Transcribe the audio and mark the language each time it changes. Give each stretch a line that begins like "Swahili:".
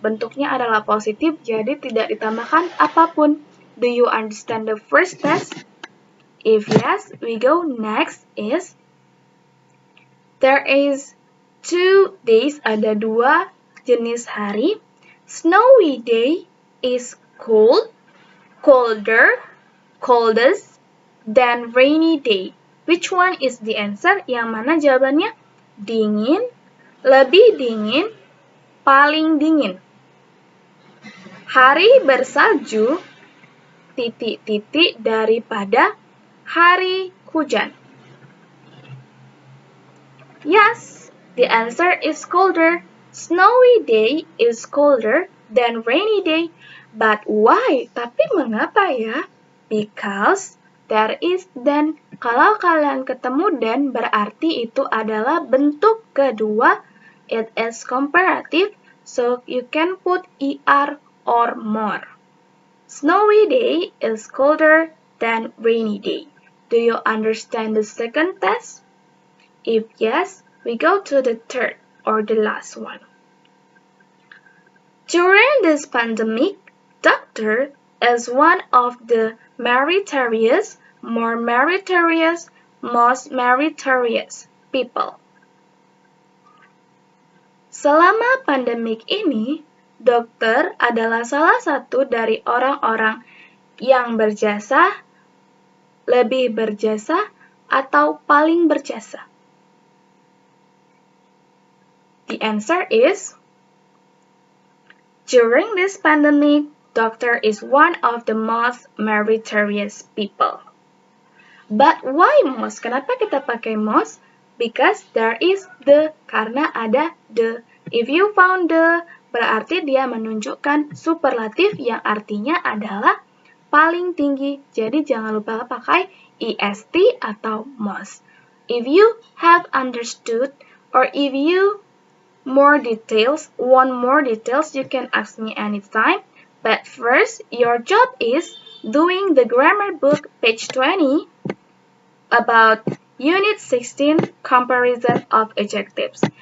Indonesian: Bentuknya adalah positif, jadi tidak ditambahkan apapun.
English: Do you understand the first test? If yes, we go next is there is 2 days,
Indonesian: ada 2 jenis hari.
English: Snowy day is cold, colder, coldest than rainy day. Which one is the answer?
Indonesian: Yang mana jawabannya? Dingin, lebih dingin, paling dingin. Hari bersalju titik-titik daripada hari hujan.
English: Yes, the answer is colder. Snowy day is colder than rainy day. But why?
Indonesian: Tapi mengapa ya?
English: Because there is then.
Indonesian: Kalau kalian ketemu then, berarti itu adalah bentuk kedua.
English: It is comparative, so you can put er or more. Snowy day is colder than rainy day. Do you understand the second test? If yes, we go to the third or the last one. During this pandemic, doctor is one of the meritorious, more meritorious, most meritorious people.
Indonesian: Selama pandemik ini, dokter adalah salah satu dari orang-orang yang berjasa, lebih berjasa, atau paling berjasa.
English: The answer is, during this pandemic, doctor is one of the most meritorious people. But why most?
Indonesian: Kenapa kita pakai most?
English: Because there is the,
Indonesian: karena ada the.
English: If you found the,
Indonesian: berarti dia menunjukkan superlatif yang artinya adalah paling tinggi. Jadi jangan lupa pakai est atau most.
English: If you have understood or if you want more details, you can ask me anytime. But first, your job is doing the grammar book page 20 about Unit 16 comparison of adjectives.